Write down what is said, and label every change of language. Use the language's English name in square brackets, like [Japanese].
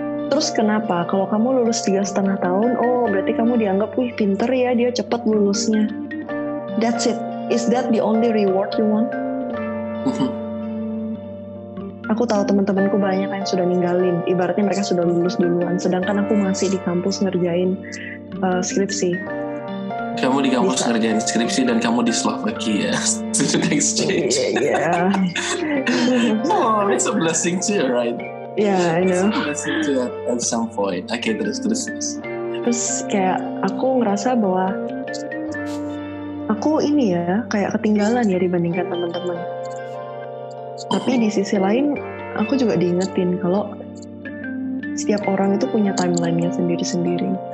[Indonesian] Terus kenapa kalau kamu lulus 3,5 tahun, berarti kamu dianggap wih pinter ya, dia cepat lulusnya. [English] That's it. Is that the only reward you want? [Indonesian] Aku tahu teman-temanku banyak yang sudah ninggalin, ibaratnya mereka sudah lulus duluan, sedangkan aku masih di kampus ngerjain skripsi. Kamu di kampus ngerjain skripsi dan kamu di Slovakia student exchange. [English] Yeah. Oh, it's a blessing too, right? Yeah, I know. It's a blessing too at some point. [Indonesian] Okay, terus. Terus kayak aku ngerasa bahwa aku ini ya kayak ketinggalan ya dibandingkan teman-teman. Tapi di sisi lain aku juga diingetin kalau setiap orang itu punya timeline-nya sendiri-sendiri.